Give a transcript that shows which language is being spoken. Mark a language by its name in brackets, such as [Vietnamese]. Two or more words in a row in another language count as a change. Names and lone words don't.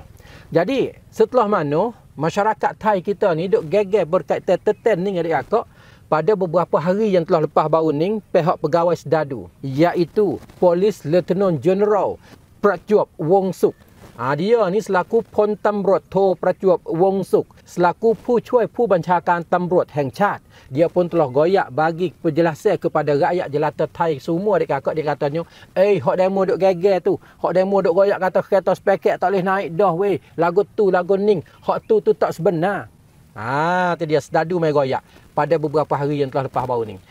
[Pattani Malay] Jadi setelah mana masyarakat Thai kita ni duk geger berkaitan teten ni adik kakak. Pada beberapa hari yang telah lepas baru ni, pihak pegawai sedadu iaitu Polis Lieutenant General Prachuap Wongsuk. Dia ni selaku [Thai] พลตำรวจโท [Pattani Malay] Prachuap Wongsuk, selaku [Thai] ผู้ช่วยผู้บัญชาการตำรวจแห่งชาติ. [Pattani Malay] Dia pun telah goyak bagi penjelasan kepada rakyat jelata Thai semua adik kakak. Dia katanya, hak demo duk geger tu, hak demo duk goyak kata kereta speket tak boleh naik dah weh. Lagu tu, lagu ning, hak tu tak sebenar. Tu dia sedadu mai goyak pada beberapa hari yang telah lepas baru ni.